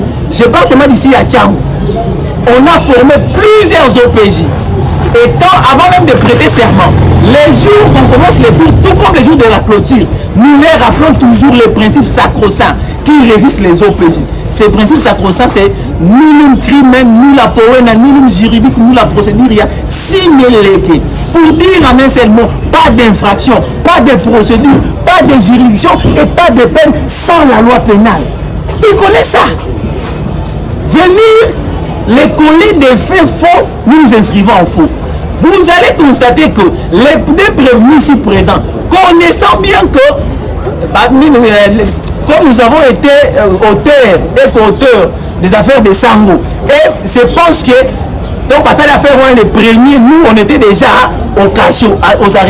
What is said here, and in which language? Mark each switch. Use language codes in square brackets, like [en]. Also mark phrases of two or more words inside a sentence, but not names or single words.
[fr] Je parle seulement d'ici à Tchang. On a formé plusieurs OPJ. Et avant même de prêter serment, les jours qu'on commence les cours, tout comme les jours de la clôture, nous les rappelons toujours les principes sacro-saints qui résistent les OPJ. Ces principes sacro-saints, c'est [la] nullum crimen, nulla poena, nullum [fr] juridique, [la] nulla proceduria, sine lege. [fr] Pour dire en un seul mot, pas d'infraction, pas de procédure, pas de juridiction et pas de peine sans la loi pénale. Ils connaissent ça. Venir les coller des faits faux, nous nous inscrivons en faux. Vous allez constater que les deux prévenus ici présents, connaissant bien que, comme nous avons été auteurs et co-auteurs des affaires de Sango, et je pense que, donc, parce que l'affaire, les premiers, nous, on était déjà au cachot, aux arrêts.